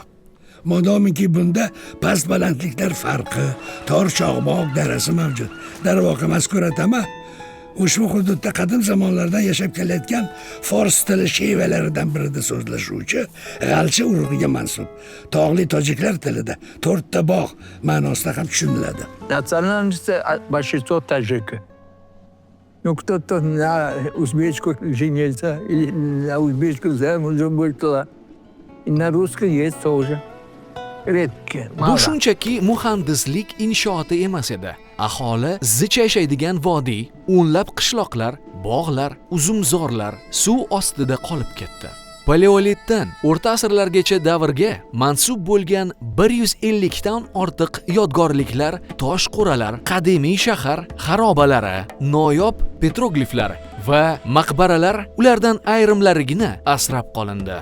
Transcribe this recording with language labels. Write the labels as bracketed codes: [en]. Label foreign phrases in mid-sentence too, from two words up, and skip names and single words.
[uz] Modomiki bunda past balandliklar farqi, tor chog'bog' darasi mavjud. Darvoqa mazkur atama ushbu hududda qadim zamonlardan yashab kelayotgan fors tili shevalaridan birida so'zlashuvchi g'alcha urug'iga mansub. Tog'li tojiklar tilida 4 ta bog' ma'nosida ham tushuniladi. [ru] Национальность большинство таджики. Ну, кто-то на узбечку женился, или на узбечку замуж вышла. И на русском есть тоже. Редко. [uz] Bu shunchaki muhandislik inshooti emas edi. Aholi zich yashaydigan vodiy, o'nlab qishloqlar, bog'lar, uzumzorlar suv ostida qolib ketdi. Paleolitdan o'rta asrlargacha davrga mansub bo'lgan 150 dan ortiq yodgorliklar, tosh qo'ralar, qadimiy shahar xarobalari, noyob petrogliflar va maqbaralar ulardan ayrimlarigina asrab qolindi.